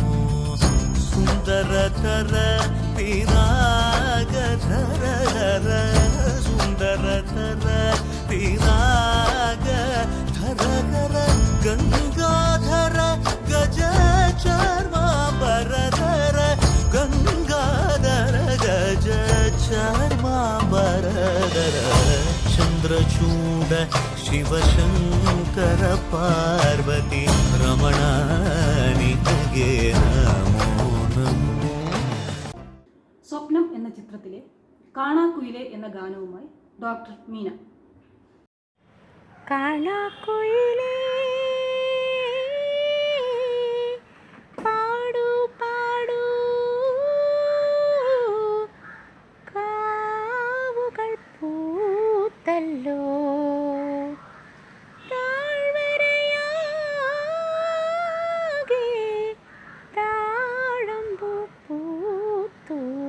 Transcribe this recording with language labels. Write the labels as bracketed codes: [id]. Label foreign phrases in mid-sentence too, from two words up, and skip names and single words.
[kn] ಸುಂದರತರ ಪಿರಾಗಧರ ಸುಂದರತರ ಪಿರಾಗ ಧರ ಗಂಗಾಧರ ಗಜ ಚರ್ಮಾಂಬರಧರ ಗಂಗಾಧರ ಗಜ ಚರ್ಮಾಂಬರಧರ. ಚಂದ್ರಚೂಡ ಶಿವಶಂಕರ ಪಾರ್ವತಿ ರಮಣ ನಿನಗೆ ನಮೋ ನಮೋ. [ml] സ്വപ്നം എന്ന ചിത്രത്തിലെ കാണാക്കുയിലെ എന്ന ഗാനവുമായി ഡോക്ടർ മീന. കാണാക്കുയിലേ പാടൂ പാടൂ കാവുകൾ പൂത്തല്ലോ താഴ്വരയാകെ താഴമ്പൂ പൂത്തു.